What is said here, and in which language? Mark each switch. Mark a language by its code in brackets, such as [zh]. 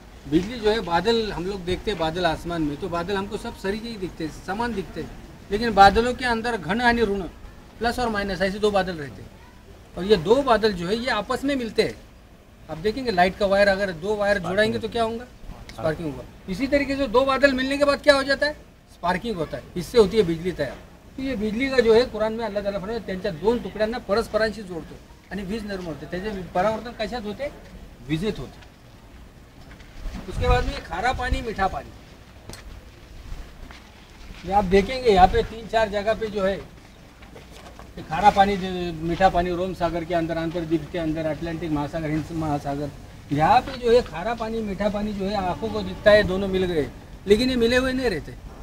[hi] बिजली जो है, बादल हम लोग देखते हैं, बादल आसमान में, तो बादल हमको सब सरीके ही दिखते हैं, समान दिखते हैं, लेकिन बादलों के अंदर घन यानी ऋण, प्लस और माइनस, ऐसे 2 बादल रहते हैं। और ये 2 बादल जो है ये आपस में मिलते हैं। आप देखेंगे लाइट का वायर, अगर 2 वायर जोड़ाएंगे तो क्या होगा, स्पार्किंग होगा। इसी तरीके से 2 बादल मिलने के बाद क्या हो जाता है, स्पार्किंग होता है, इससे होती है बिजली तैयार। तो ये बिजली का जो है कुरान में अल्लाह ताला फरमाते [mr] त्यांच्या 2 तुकड्यांना परस्परांशी जोडतो आणि वीज निर्माण होते। त्याचे परावर्तन कशात होते, विजेत होते। [hi] उसके बाद में खारा पानी, मीठा पानी, ये आप देखेंगे यहाँ पे 3-4 जगह पे जो है खारा पानी, मीठा पानी, रोम सागर के अंदर, अंतर्द्वीप के अंदर, अटलांटिक महासागर, हिंद महासागर, यहाँ पे जो है खारा पानी, मीठा पानी जो है आंखों को दिखता है, दोनों मिल गए, लेकिन ये मिले हुए नहीं रहते।